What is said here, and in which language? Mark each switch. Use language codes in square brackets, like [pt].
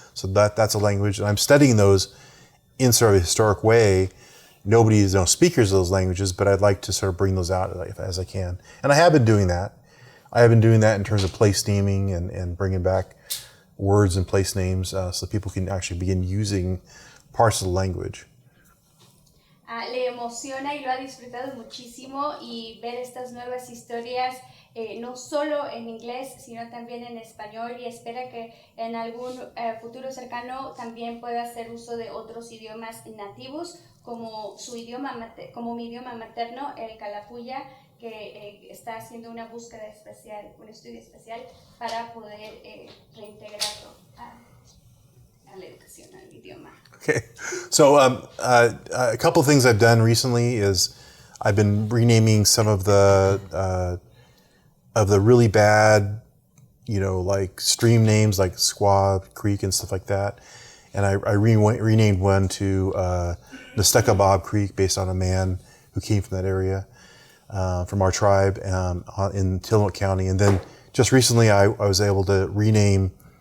[en] So that's a language, and I'm studying those in sort of a historic way. Nobody is speakers of those languages, but I'd like to sort of bring those out as I can. And I have been doing that. I have been doing that in terms of place naming and bringing back words and place names so people can actually begin using parts of the language. [es] Le emociona y lo ha disfrutado muchísimo, y ver estas nuevas historias no solo en inglés sino también en español, y espera que en algún futuro cercano también pueda hacer uso de otros idiomas nativos como como mi idioma materno, el Kalapuya, que está haciendo una búsqueda especial, un estudio especial para poder reintegrarlo a la educación, al idioma. [en] Okay, so a couple of things I've done recently is I've been renaming some of the really bad, like stream names like Squaw Creek and stuff like that, and I renamed one to Nestekabob Creek based on a man who came from that area, from our tribe in Tillamook County. And then just recently I was able to rename